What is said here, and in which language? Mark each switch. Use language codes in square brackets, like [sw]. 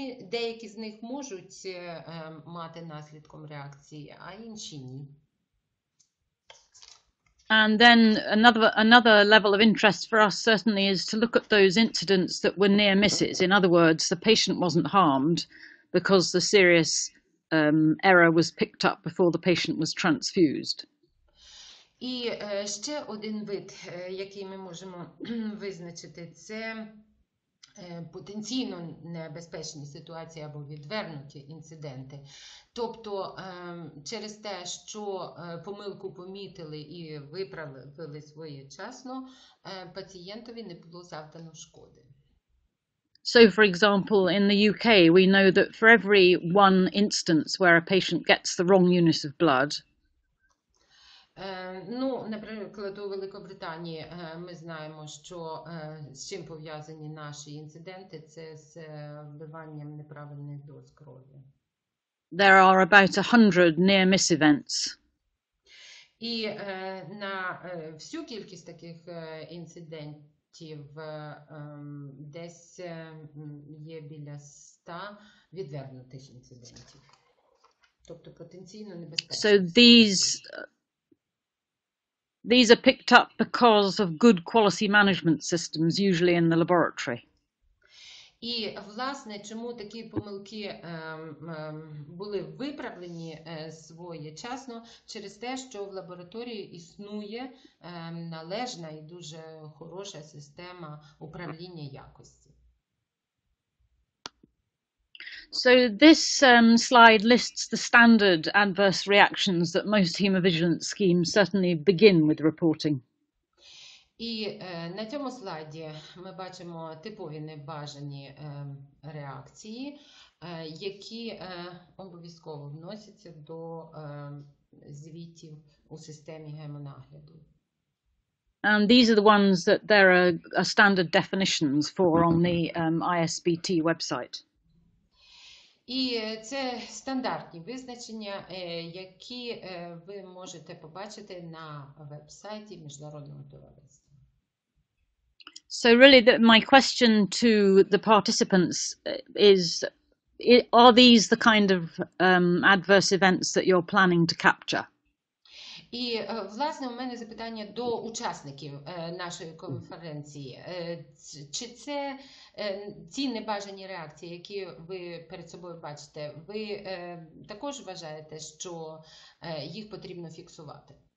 [uk] Деякі з них можуть мати наслідком реакції, а інші ні. [en] And then another level of interest for us certainly is to look at those incidents that were near misses. In other words, the patient wasn't harmed because the serious error was picked up before the patient was transfused. [uk] І ще один вид, який ми можемо визначити, це потенційно небезпечні ситуації або відвернуті інциденти. Тобто через те, що помилку помітили і виправили своєчасно, пацієнтові не було завдано шкоди. [en] So, for example, in the UK, we know that for every one instance where a patient gets the wrong unit of blood, [uk] Ну, наприклад, у Великобританії ми знаємо, що з чим пов'язані наші інциденти, це з вливанням неправильних доз крові. [en] there are about 100 near-miss events. [uk] І на всю кількість таких інцидентів десь є біля 100 відвернутих інцидентів. Тобто потенційно небезпечних. [en] So these are picked up because of good quality management systems, usually in the laboratory. [uk] І, власне, чому такі помилки були виправлені своєчасно? Через те, що в лабораторії існує належна і дуже хороша система управління якості. [en] So this slide lists the standard adverse reactions that most hemovigilance schemes certainly begin with reporting. [uk] І на цьому слайді ми бачимо типові небажані реакції, які обов'язково вносяться до звітів у системі гемонагляду. [en] And these are the ones that there are standard definitions for on the ISBT website. [uk] І це стандартні визначення, які ви можете побачити на веб-сайті Міжнародного товариства. [en] So really my question to the participants is, are these the kind of adverse events that you're planning to capture? [uk] І, власне, у мене запитання до учасників нашої конференції. Чи це ці небажані реакції, які ви перед собою бачите, ви також вважаєте, що їх потрібно фіксувати?